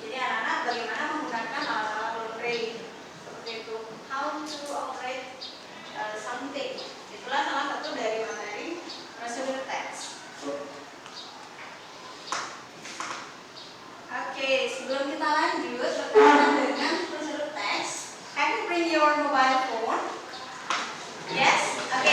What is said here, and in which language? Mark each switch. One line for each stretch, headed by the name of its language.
Indonesian: Jadi anak-anak bagaimana menggunakan alat-alat laundry seperti itu.
English: How to operate something.
Indonesian: Itulah salah satu dari materi procedural text. Oke, sebelum kita lanjut berkaitan dengan prosedur teks,
English: have you bring your mobile phone? Yes?
Indonesian: Oke,